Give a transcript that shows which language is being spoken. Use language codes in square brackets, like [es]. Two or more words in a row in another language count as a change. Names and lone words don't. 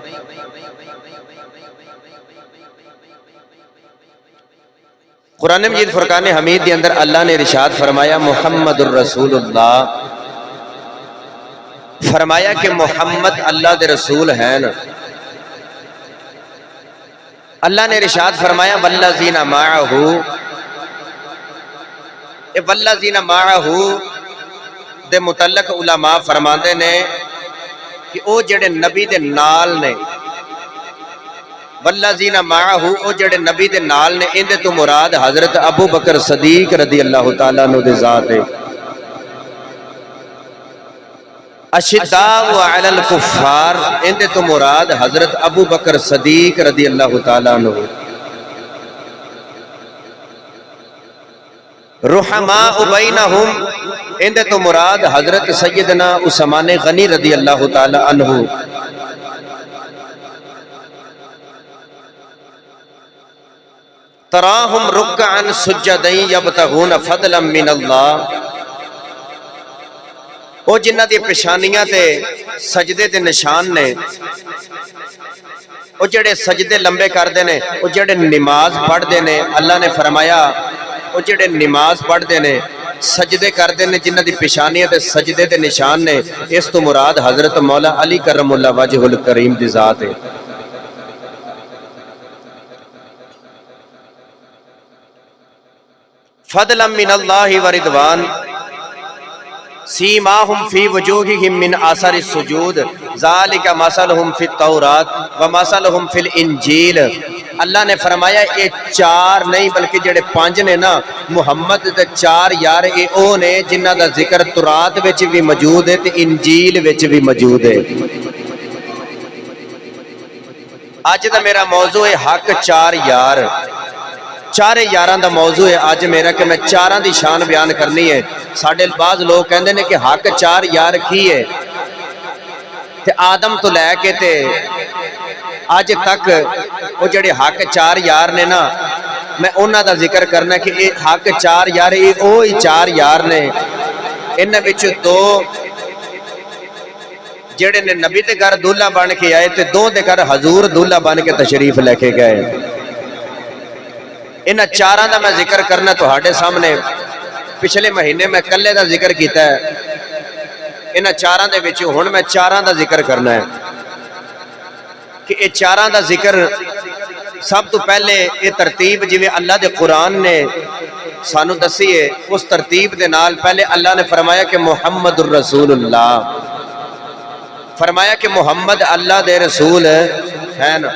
[ur] قرآن مجید فرقان حمید کے اندر اللہ نے ارشاد فرمایا [ar] محمد الرسول اللہ، [ur] فرمایا کہ محمد [pa] اللہ دے رسول ہیں۔ اللہ نے ارشاد فرمایا [ar] والذین معہ، [pa] اے [ar] والذین معہ [pa] دے متعلق علماء فرماندے نے کہ او جڑے نبی دے نال نے، [ar] والذین معہ [pa] او جڑے نبی دے نال نے، ان دے تو مراد حضرت ابو بکر صدیق رضی اللہ تعالیٰ عنہ دے ذات ہے۔ [ar] اشداء علی الکفار، [pa] ان دے تو مراد حضرت ابو بکر صدیق رضی اللہ تعالیٰ عنہ۔ [ar] رحماء بینہم، [pa] ان دے تو مراد حضرت سیدنا عثمان غنی رضی اللہ تعالیٰ عنہ۔ [ar] تراہم رکعا سجدا یبتغون فضلا من اللہ، [pa] او جنہ دی پیشانیاں تے سجدے دے نشان نے، او جڑے سجدے لمبے کر دے نے، او جڑے نماز پڑھ دے نے، اللہ نے فرمایا او جڑے نماز پڑھ دے نے، سجدے کر دے نے، جنہ دی پیشانیاں تے سجدے دے نشان نے، اس تو مراد حضرت مولا علی کرم اللہ وجہ الکریم دی ذات ہے۔ [ar] فضلا من اللہ ورضوان سیماہم فی وجوہہم من آثار السجود ذالک مثلہم فی التوراۃ ومثلہم فی الانجیل۔ [pa] اللہ نے فرمایا یہ چار نہیں بلکہ جڑے پانچ نے نا، محمد دے چار یار اے او نے جنہ دا ذکر تورات وچ بھی موجود ہے تے انجیل وچ بھی موجود ہے۔ اج دا میرا موضوع ہے حق چار یار، چارے یاراں دا موضوع ہے اج میرا کہ میں چاراں دی شان بیان کرنی ہے۔ ساڈے بعض لوگ کہندے نے کہ حق چار یار کی ہے، تے آدم تو لے کے تے اج تک وہ جڑے حق چار یار نے نا، میں انہاں دا ذکر کرنا کہ اے حق چار یار اے اوہی چار یار نے۔ انہاں وچ دو جڑے نے نبی دے گھر دولہا بن کے آئے تے دو دے گھر حضور دولہا بن کے تشریف لے کے گئے۔ انہاں چاراں دا میں ذکر کرنا تہاڈے سامنے، پچھلے مہینے میں کلے دا ذکر کیتا ہے، انہاں چاراں دے وچ ہن میں چاراں دا ذکر کرنا ہے کہ اے چاراں دا ذکر سب تو پہلے یہ ترتیب جویں اللہ دے قرآن نے سانو دسی ہے، اس ترتیب دے نال پہلے اللہ نے فرمایا کہ [ar] محمد الرسول اللہ، [pa] فرمایا کہ محمد اللہ دے رسول ہے نا۔